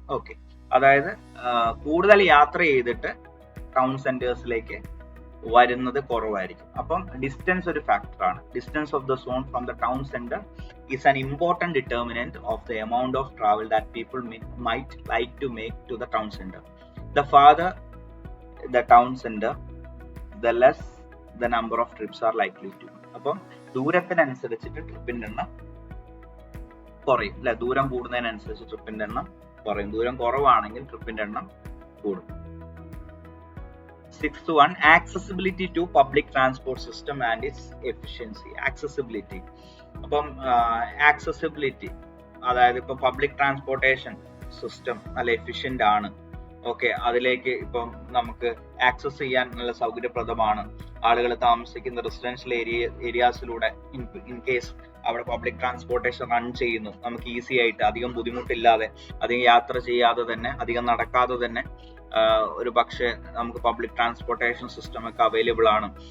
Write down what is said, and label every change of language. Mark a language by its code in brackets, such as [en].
[ml] Okay, അതായത് കൂടുതൽ യാത്ര ചെയ്തിട്ട് ടൗൺ സെന്റേഴ്സിലേക്ക് വരുന്നത് കുറവായിരിക്കും. അപ്പം ഡിസ്റ്റൻസ് ഒരു ഫാക്ടറാണ്. [en] Distance of the zone from the town centre is an important determinant of the amount of travel that people might like to make to the town centre. The farther the town center, the less the number of trips are likely to. [ml] അപ്പം ദൂരത്തിനനുസരിച്ചിട്ട് ട്രിപ്പിന്റെ എണ്ണം കുറയും അല്ലെ, ദൂരം കൂടുന്നതിനനുസരിച്ച് ട്രിപ്പിന്റെ എണ്ണം കുറയും. ദൂരം കുറവാണെങ്കിൽ ട്രിപ്പിന്റെ എണ്ണം കൂടും. [en] 6th one, accessibility to public transport system and its efficiency. [ml] Accessibility, അപ്പം accessibility അതായത് ഇപ്പൊ പബ്ലിക് ട്രാൻസ്പോർട്ടേഷൻ സിസ്റ്റം നല്ല എഫിഷ്യന്റ് ആണ് ഓക്കെ, അതിലേക്ക് ഇപ്പം നമുക്ക് ആക്സസ് ചെയ്യാൻ നല്ല സൗകര്യപ്രദമാണ്. ആളുകൾ താമസിക്കുന്ന റെസിഡൻഷ്യൽ ഏരിയാസിലൂടെ ഇൻ കേസ് അവിടെ പബ്ലിക് ട്രാൻസ്പോർട്ടേഷൻ റൺ ചെയ്യുന്നു, നമുക്ക് ഈസി ആയിട്ട് അധികം ബുദ്ധിമുട്ടില്ലാതെ, അധികം യാത്ര ചെയ്യാതെ തന്നെ, അധികം നടക്കാതെ തന്നെ ഒരു പക്ഷേ നമുക്ക് പബ്ലിക് ട്രാൻസ്പോർട്ടേഷൻ സിസ്റ്റം ഒക്കെ അവൈലബിൾ ആണ്.